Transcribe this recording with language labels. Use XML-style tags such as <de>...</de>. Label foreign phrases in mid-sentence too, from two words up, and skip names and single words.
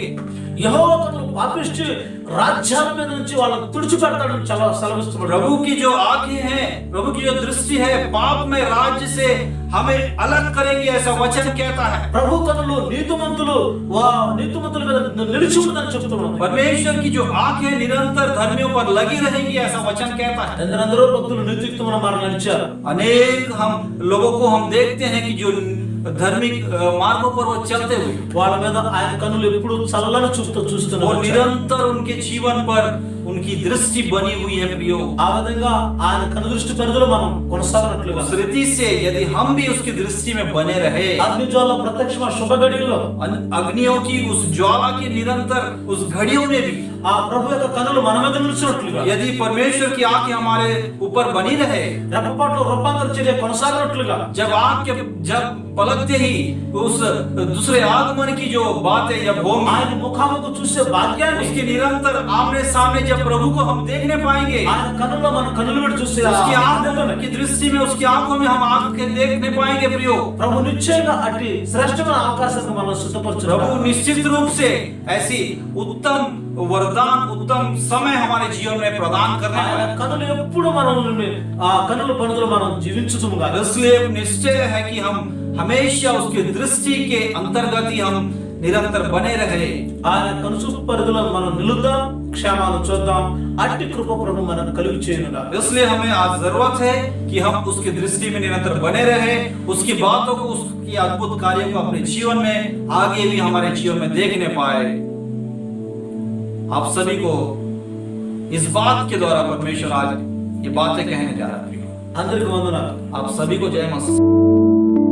<te>యెహోవా కన్నులు పాపిష్టి రాజ్యాల మీద నుంచి వాళ్ళని తుడిచిపెడతాడని చాలా సెలవిస్తున్నాడు.</te> <hi>प्रभु की जो आंखें हैं, प्रभु की जो दृष्टि है, पाप में राज्य से हमें अलग करेंगे, ऐसा वचन कहता है।</hi> <te>ప్రభు కన్నులు నీతిమంతుల మీద నిలిచి ఉంటుందని చెప్తున్నాడు.</te> <hi>परमेश्वर की जो आंखें निरंतर धर्मियों पर लगी रहेंगी, ऐसा वचन कहता है।</hi> <te>ఎందరెందరో భక్తులు నీతియుక్తమైన మార్గంలో నడిచారు.</te> <hi>अनेक हम लोगों को हम देखते हैं कि जो धार्मिक मार्गों पर वो चलते हुए,</hi> <te>వాళ్ళ మీద ఆయన కన్నులు ఎప్పుడు చల్లని చూస్తున్నారు.</te> <hi>और निरंतर उनके जीवन पर उनकी दृष्टि बनी हुई है। प्रियो,</hi> <te>ఆ విధంగా ఆయన కన్ను దృష్టి పరిధిలో మనం కొనసాగినట్లుగా</te> <hi>उस रीति से यदि हम भी उसकी दृष्टि में बने रहे,</hi> <te>అగ్ని జ్వాల ప్రత్యక్షమైన శుభ గడియల్లో</te> <hi>अग्नियों की उस ज्वाला की निरंतर उस घड़ियों में भी</hi> <te>ఆ ప్రభు యొక్క కన్నులు మన మీద నిలిచినట్లుగా,</te> <hi>यदि परमेश्वर की आंखें हमारे ऊपर बनी रहे,</hi> <te>రెప్పపాట్లు రూపాంతర చర్య కొనసాగినట్లుగా,</te> <hi>जब पलकते ही उस दूसरे आगमन की जो बात है, जब होंगी,</hi> <te>ఆయన ముఖాముఖి చూసే భాగ్యాన్ని</te> <hi>उसके निरंतर आमने सामने जब प्रभु को हम देखने पाएंगे,</hi> <te>ఆయన కన్నుల్లో మన కన్నులు పెట్టి చూసే</te> <hi>उसकी आंखों की दृष्टि में, उसकी आंखों में हम आंखें देखने पाएंगे। प्रियो,</hi> <te>ప్రభు నిశ్చయంగా అట్టి శ్రేష్టమైన అవకాశాన్ని మనం సిద్ధపరచును.</te> <hi>प्रभु निश्चित रूप से ऐसी उत्तम वरदान, उत्तम समय हमारे जीवन में प्रदान करने</hi> <te>ఆయన</te> <hi>वाला है।</hi> <te>కన్నులు ఎప్పుడు మనల్ని ఆ కన్నుల పనులు మనం జీవించుతుముగా.</te> <hi>इसलिए निश्चय है कि हम हमेशा उसकी दृष्टि के अंतर्गत ही हम निरंतर बने रहे।</hi> <te>ఆయన కనుచూపు పరిధిలో మనం నిలుద్దాం, క్షేమాలు చూద్దాం. అట్టి కృప ప్రభు మనకు కలుగు చేయనుగా.</te> <hi>इसलिए हमें आज जरूरत है कि हम उसकी दृष्टि में निरंतर बने रहे, उसकी बातों को, उसकी अद्भुत कार्यों को अपने जीवन में आगे भी हमारे जीवन में देखने पाए। आप सभी को इस बात के द्वारा परमेश्वर आज ये बातें कहने जा रहा है।</hi> <te>అందరికీ వందనాలు.</te> <hi>आप सभी को जय मसीह।</hi>